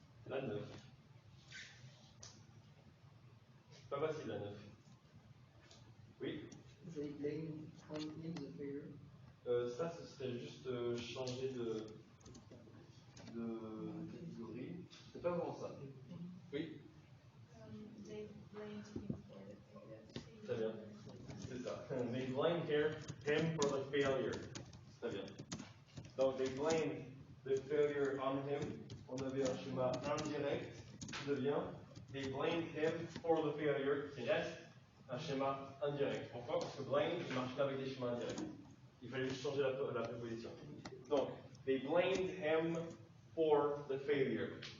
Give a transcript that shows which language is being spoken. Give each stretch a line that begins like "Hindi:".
French: La 9. Pas facile la 9. Oui.
English: They blame on him the failure.
French: Ça, ce serait juste changer de catégorie. C'est pas vraiment ça. Oui.
English: They blamed him for the failure.
French: Très bien. C'est ça.
English: They blamed him for the failure.
French: Très bien.
English: Donc, they blamed the failure on him.
French: On avait un schéma indirect qui devient
English: they blamed him for the failure,
French: qui reste un schéma indirect. Pourquoi? Parce que blame ne marche pas avec des schémas indirects. Il fallait juste changer la préposition.
English: Donc, they blamed him for the failure.